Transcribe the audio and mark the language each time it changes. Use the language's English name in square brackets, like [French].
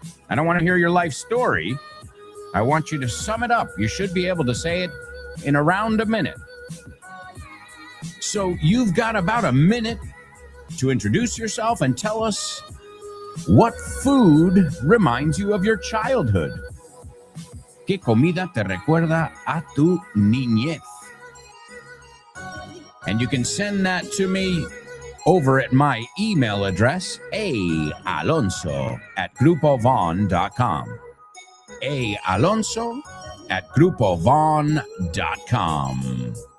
[English] I don't want to hear your life story. I want you to sum it up. You should be able to say it in around a minute. So you've got about a minute to introduce yourself and tell us what food reminds you of your childhood. [Spanish] ¿Qué comida te recuerda a tu niñez? [English] And you can send that to me over at my email address, aalonso@grupovon.com. aalonso@grupovon.com.